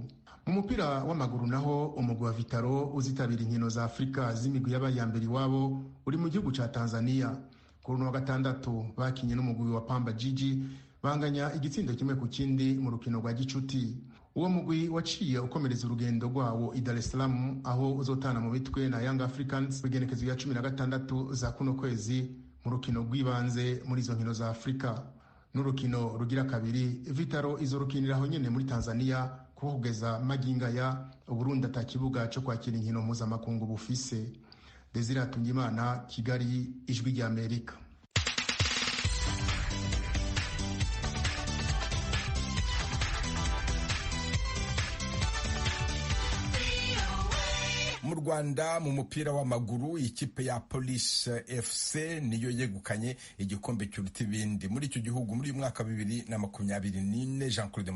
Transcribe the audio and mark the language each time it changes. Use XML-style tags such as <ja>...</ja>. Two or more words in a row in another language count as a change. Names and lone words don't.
<rn>Mu mupira w'amaguru naho, umugwi wa Vitaro uzitabira inkino za Afrika z'imigwi y'abayambere iwabo uri mu gihugu ca Tanzania. Kuri wa gatandatu bakinye n'umugwi wa Pamba Jiji, banganya igitsindo kimwe ku kindi mu rukino rwa gicuti. Uwo mugwi waciye ukomereza urugendo rwawo i Dar es Salaam, aho uzotana mu bitwe na Young Africans bigenekezo ya 16 za kuno kwezi mu rukino rw'ibanze muri izo nkino za Afrika. N'urukino rugira kabiri, Vitaro izorukiniraho nyene muri Tanzania, kuko kugeza maginga ya Uburundi atakibuga cyo kwakira inkino mpuzamakungu bufise. Desire Atungimana, Kigali, Ijwi ry'Amerika.</rn> <rw>Mu Rwanda mu mupira w'amaguru, ikipe ya Police FC niyo yegukanye igikombe cy'uruti ibindi muri icyo gihugu muri uyu mwaka 2024.</rw>